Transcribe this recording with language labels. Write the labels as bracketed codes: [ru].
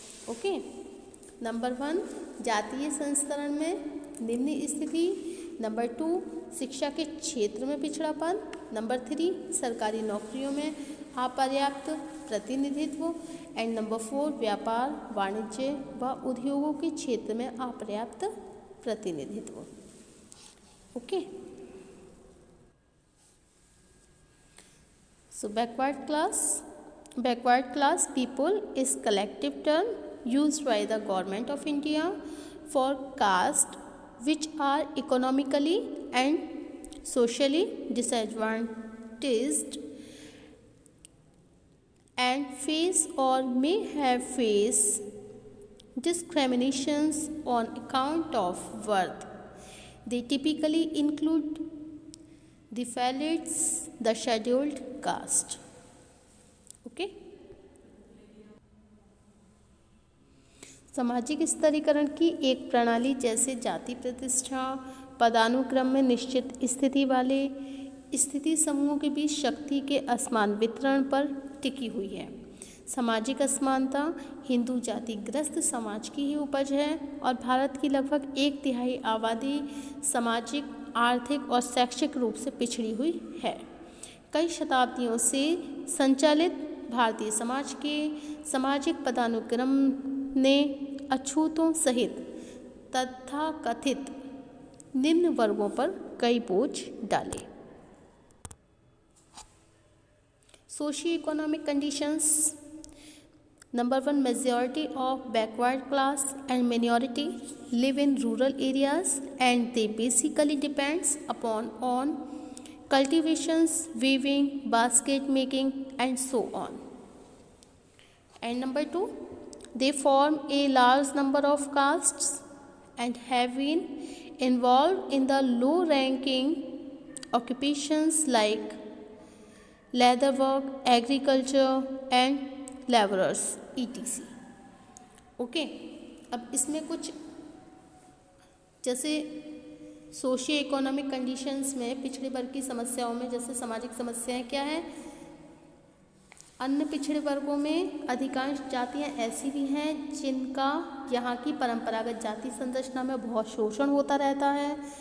[hi] Okay, number 1 जातीय संस्तरण में निम्न स्थिति, नंबर 2 शिक्षा के क्षेत्र में पिछड़ापन, नंबर 3 सरकारी नौकरियों में अपर्याप्त प्रतिनिधित्व एंड नंबर 4 व्यापार, वाणिज्य व उद्योगों के क्षेत्र में अपर्याप्त प्रतिनिधित्व। [en] Okay, so backward class people is collective term used by the government of India for caste which are economically and socially disadvantaged and face or may have faced discriminations on account of birth. They typically include the Dalits, the scheduled caste. Okay? [hi] सामाजिक स्तरीकरण की एक प्रणाली जैसे जाति प्रतिष्ठा पदानुक्रम में निश्चित स्थिति वाले स्थिति समूहों के बीच शक्ति के असमान वितरण पर टिकी हुई है। सामाजिक असमानता हिंदू जातिग्रस्त समाज की ही उपज है और भारत की लगभग 1/3 आबादी सामाजिक, आर्थिक और शैक्षिक रूप से पिछड़ी हुई है। कई शताब्दियों से संचालित भारतीय समाज के सामाजिक पदानुक्रम ने अछूतों सहित तथाकथित निम्न वर्गों पर कई बोझ डाले। [en] Socio economic conditions, number 1 majority of backward class and minority live in rural areas and they basically depends upon on cultivations, weaving, basket making and so on. And number 2, they form a large number of castes and have been involved in the low ranking occupations like leather work, agriculture and laborers etc. [hi] Okay, अब इसमें कुछ जैसे socio economic conditions में पिछड़े वर्ग की समस्याओं में जैसे सामाजिक समस्याएं क्या है, अन्य पिछड़े वर्गों में अधिकांश जातियां ऐसी भी हैं जिनका यहाँ की परंपरागत जाति संरचना में बहुत शोषण होता रहता है।